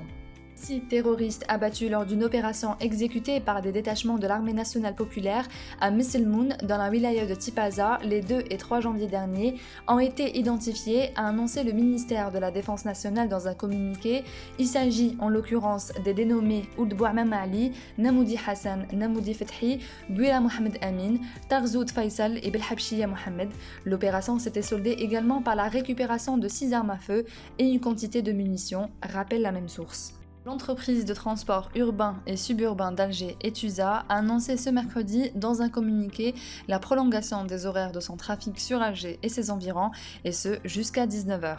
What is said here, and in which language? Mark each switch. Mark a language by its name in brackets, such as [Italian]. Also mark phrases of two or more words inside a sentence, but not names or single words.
[French] 6 terroristes abattus lors d'une opération exécutée par des détachements de l'armée nationale populaire à Messelmoun dans la wilaya de Tipaza les 2 et 3 janvier dernier ont été identifiés, a annoncé le ministère de la Défense nationale dans un communiqué. Il s'agit en l'occurrence des dénommés Ould Bouamam Ali, Namoudi Hassan, Namoudi Fethi, Bouila Mohamed Amin, Tarzoud Faisal et Belhabchiya Mohamed. L'opération s'était soldée également par la récupération de 6 armes à feu et une quantité de munitions, rappelle la même source. L'entreprise de transport urbain et suburbain d'Alger, Etusa, a annoncé ce mercredi dans un communiqué la prolongation des horaires de son trafic sur Alger et ses environs, et ce jusqu'à 19h.